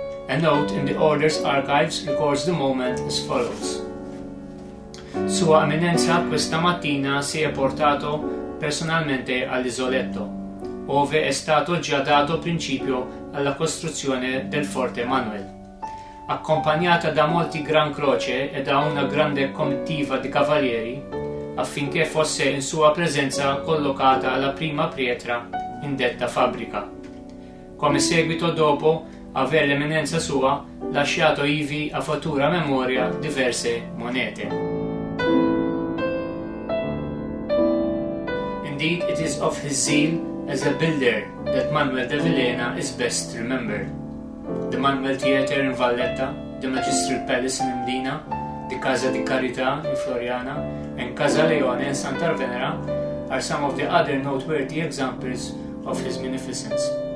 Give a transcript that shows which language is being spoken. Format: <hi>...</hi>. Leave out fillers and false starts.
<en>A note in the Order's archives records the moment as follows.</en> <it>Sua Eminenza questa mattina si è portato personalmente all'isoletto, ove è stato già dato principio alla costruzione del forte Manuel. Accompagnata da molti gran croce e da una grande comitiva di cavalieri, affinché fosse in sua presenza collocata la prima pietra in detta fabbrica. Come seguito dopo aver l'eminenza sua lasciato ivi a futura memoria diverse monete.</it> <en>Indeed, it is of his zeal as a builder that Manuel de Villena is best remembered. The Manuel Theatre in Valletta, the Magistral Palace in Mdina, the Casa di Carità in Floriana, and Casa Leone in Sant'Arvenera are some of the other noteworthy examples of his munificence.</en>